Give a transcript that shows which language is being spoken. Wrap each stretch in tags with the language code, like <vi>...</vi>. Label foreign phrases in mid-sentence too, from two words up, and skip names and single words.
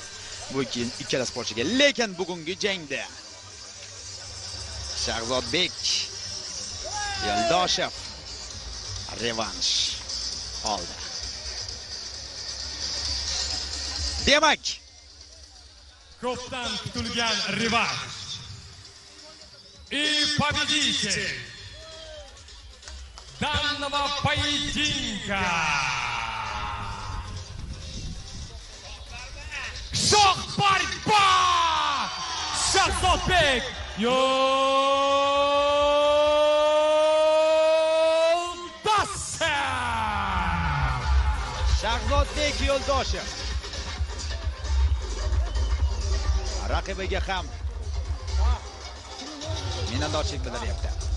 <uz>Bu ikkala sportchiga, lekin bugungi jangda Shahzodbek Yo'ldoshev revansh oldi. Demak, ko'pdan kutilgan revansh.</uz> <ru>И победитель данного поединка Shoh борьба!</ru> <uz>Shahzodbek Yo'ldoshev. Shahzodbek Yo'ldoshev raqibiga ham minnatdorchilik bildiryapti.</uz>